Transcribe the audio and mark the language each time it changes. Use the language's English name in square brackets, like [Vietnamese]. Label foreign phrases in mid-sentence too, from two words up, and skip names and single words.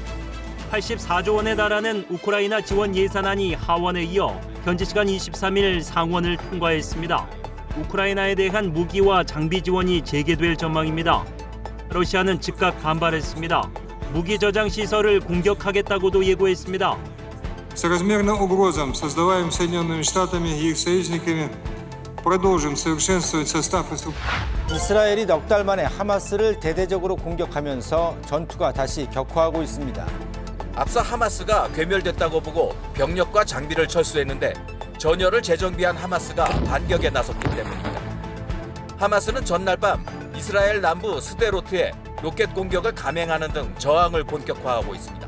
[Korean] 84조 원에 달하는 우크라이나 지원 예산안이 하원에 이어 현지 시간 23일 상원을 통과했습니다. 우크라이나에 대한 무기와 장비 지원이 재개될 전망입니다. 러시아는 즉각 반발했습니다. 무기 저장 시설을 공격하겠다고도 예고했습니다. [Russian] Соразмерно угрозам, создаваемым Соединенными Штатами и их союзниками, продолжим совершенствовать состав и структуру. [Korean] 이스라엘이 넉 달 만에 하마스를 대대적으로 공격하면서 전투가 다시 격화하고 있습니다. 앞서 하마스가 괴멸됐다고 보고 병력과 장비를 철수했는데 전열을 재정비한 하마스가 반격에 나섰기 때문입니다. 하마스는 전날 밤 이스라엘 남부 스데로트에 로켓 공격을 감행하는 등 저항을 본격화하고 있습니다.